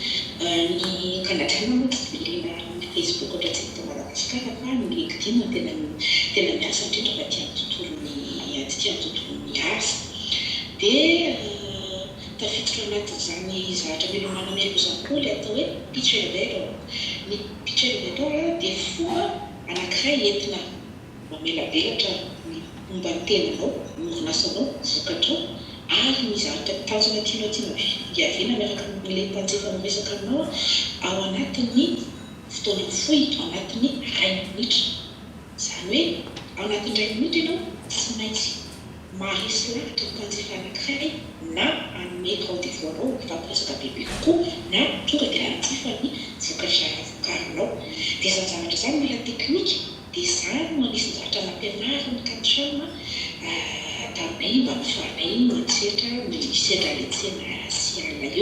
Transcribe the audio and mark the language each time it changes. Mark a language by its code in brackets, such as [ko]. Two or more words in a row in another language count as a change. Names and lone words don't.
[mg] ny canadienne moa tsy vilena ny Facebook ohatra tsy hita Madagasikara fa ny LinkedIn tena miasa indrindra fa tia amin'ny tontolon'ny asa dia tafiditra anatin'izany zavatra milomana melo zany koa le atao hoe [en] pitch elevator. [mg] Ny [en] pitch elevator [mg] dia fomba anankiray entina mamela belatra ny momba ny tenanao, ny orinasanao, vokatrao ary ny zavatra tanjona tianao hiaviana miaraka amin'ilay mpanjifa miresaka aminao ao anatin'ny fotoana fohy ao anatin'ny 1 minitra. Zany hoe ao anatin'ny 1 minitra ianao tsy maintsy maharesy lavitra ny mpanjifa anankiray na hanome rendez-vous anao mifampiresaka bebe kokoa na tonga dia hanjifa ny vokatra vokarinao. Dia zany zavatra zany mila teknika dia zany no anisy zavatra nampianariny katrana taminay mba mifanay mantsehatra ny sendra le tsena sy alina eo.